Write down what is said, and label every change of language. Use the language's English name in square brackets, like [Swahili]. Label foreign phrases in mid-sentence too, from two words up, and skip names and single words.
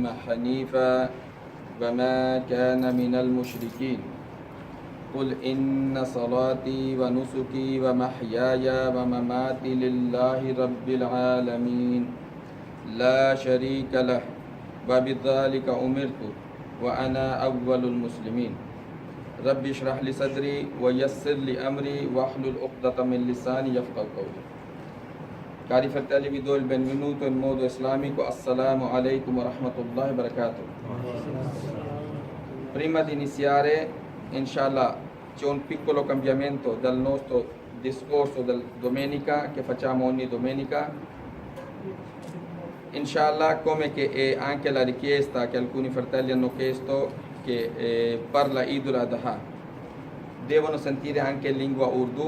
[Arabic] حنيفا وما كان من المشركين قل إن صلاتي ونسكي ومحياي ومماتي لله رب العالمين لا شريك له وبذلك أمرت وأنا أول المسلمين رب اشرح لي صدري ويسر لي أمري واحلل عقدة من لساني يفقهوا قولي. [Italian] Cari fratelli, vi do il benvenuto in modo islamico. [Arabic] السلام عليكم ورحمة الله وبركاته. [Italian] Prima di iniziare, inshallah, c'è un piccolo cambiamento dal nostro discorso del domenica che facciamo ogni domenica. Inshallah, come che è anche la richiesta che alcuni fratelli hanno chiesto che parla Eid al-Adha devono sentire anche in lingua Urdu.